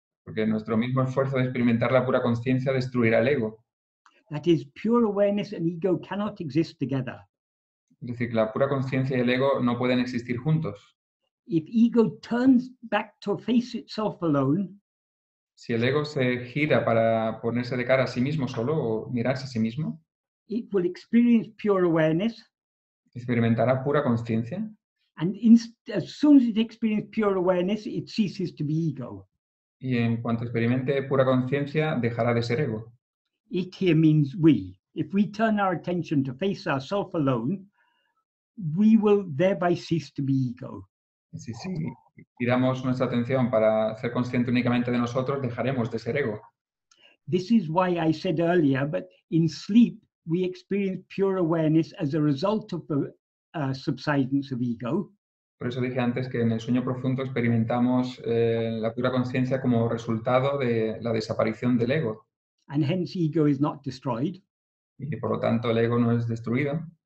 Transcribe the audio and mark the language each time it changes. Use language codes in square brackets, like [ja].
[es] porque nuestro mismo esfuerzo de experimentar la pura conciencia destruirá el ego. [en] That is, pure awareness and ego cannot exist together. [es] Es decir, la pura conciencia y el ego no pueden existir juntos. [en] If ego turns back to face itself alone, [es] Si el ego se gira para ponerse de cara a sí mismo solo o mirarse a sí mismo, [en] it will experience pure awareness, [es] experimentará pura conciencia, [en] and as soon as it experiences pure awareness, it ceases to be ego. [es] y en cuanto experimente pura conciencia, dejará de ser ego. [en] It here means we. If we turn our attention to face ourselves alone, we will thereby cease to be ego. [es] Si giramos nuestra atención para ser consciente únicamente de nosotros, dejaremos de ser ego. [en] This is why I said earlier, but in sleep, we experience pure awareness as a result of the subsidence of ego. [es] Por eso dije antes que en el sueño profundo experimentamos la pura conciencia como resultado de la desaparición del ego. [en] And hence ego is not destroyed. [es] Y por lo tanto el ego no es destruido.